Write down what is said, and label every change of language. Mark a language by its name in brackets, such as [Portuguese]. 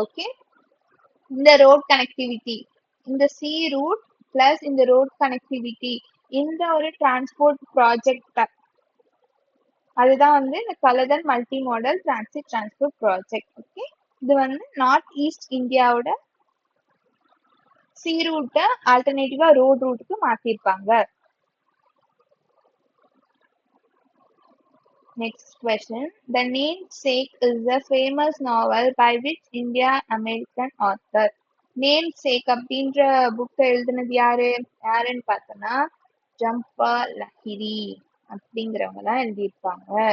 [Tamil] Okay, இந்த road connectivity, இந்த C root plus இந்த ரோட் கனெக்டிவிட்டி, இந்த ஒரு டிரான்ஸ்போர்ட் ப்ராஜெக்ட் அதுதான் வந்து இந்த கலதன் multi model transit transport project. Okay, இது வந்து நார்த் ஈஸ்ட் இந்தியாவோட சி ரூட்டை ஆல்டர்னேட்டிவா road ரூட்டுக்கு மாத்திருப்பாங்க. [English] Next question. The Namesake is a famous novel by which India-American author? [Tamil] Namesake அப்படின்ற புக் எழுதுனது யாருன்னு பார்த்தோம்னா ஜம்பா லஹிரி அப்படிங்கிறவங்க தான் எழுதியிருப்பாங்க.